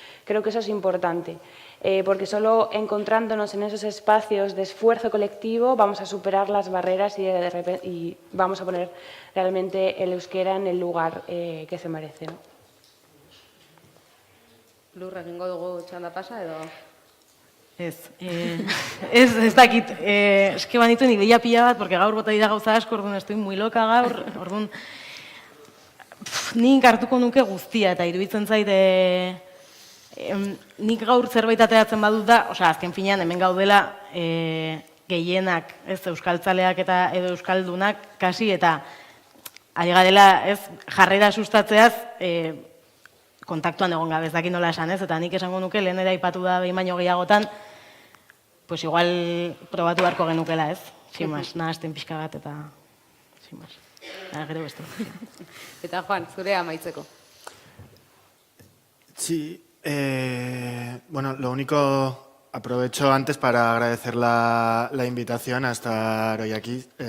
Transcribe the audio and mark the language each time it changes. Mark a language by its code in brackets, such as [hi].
[es] Creo que eso es importante, porque solo encontrándonos en esos espacios de esfuerzo colectivo vamos a superar las barreras y vamos a poner realmente el euskera en el lugar que se merece, ¿no? [eu] Lur, egingo dugu txanda pasa edo? Ez dakit, eske banitu nik deia pila bat, porque gaur bota dira gauza asko, orduan [es] estoy muy loca [eu] gaur, orduan nik hartuko nuke guztia, eta iruditzen zaite nik gaur zerbait ateratzen badut da, osea, azken finean hemen gaudela gehienak, euskaltzaleak eta edo euskaldunak, kasi, eta ari garela jarrera sustatzeaz, kontaktuan egon gabe, ez dakit nola esan, eta nik esango nuke, lehen ere aipatu da behin baino gehiagotan, pues igual probatu beharko genukela, [es] sin más, [eu] nahazten pixka bat, eta sin más. Gero beste. Eta Juan, zure amaitzeko. [es] Sí, bueno, lo único, aprovecho antes para agradecer la invitación a estar hoy aquí.